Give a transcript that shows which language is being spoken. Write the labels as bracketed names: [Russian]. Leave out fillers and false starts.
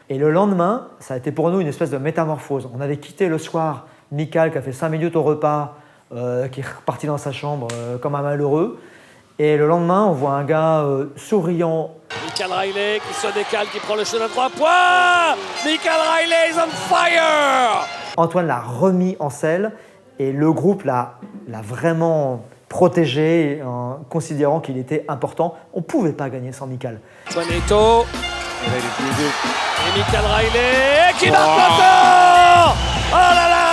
[French] Et le lendemain, ça a été pour nous une espèce de métamorphose. On avait quitté le soir Michael qui a fait 5 minutes au repas, qui est reparti dans sa chambre comme un malheureux. Et le lendemain, on voit un gars souriant. Michael Riley qui se décale, qui prend le shoot à 3 points. [English] Michael Riley is on fire. [French] Antoine l'a remis en selle et le groupe l'a vraiment protégé en considérant qu'il était important. On ne pouvait pas gagner sans Michael. Neto. Et Michael Riley qui marque encore. Oh là là.